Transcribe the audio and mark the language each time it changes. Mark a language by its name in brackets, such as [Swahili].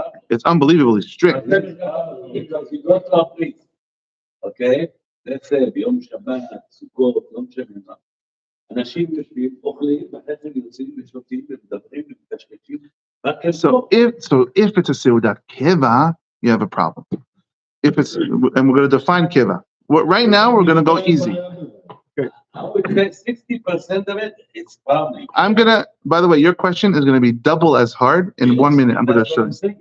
[English] It's unbelievably strict. Because you go to a place, okay? let's say [Hebrew] ביום שבת, סוכות, לא משנה מה. אנשים יושבים, אוכלים, ואחרי זה יוצאים ושותים ומדברים ומקשקשים. [English] So if it's a seudat keva, you have a problem. If it's, and we're going to define keva. Right now, we're going to go easy. I would say 60% of it, it's probably. I'm going to, by the way, your question is going to be double as hard in 1 minute. I'm going to show you.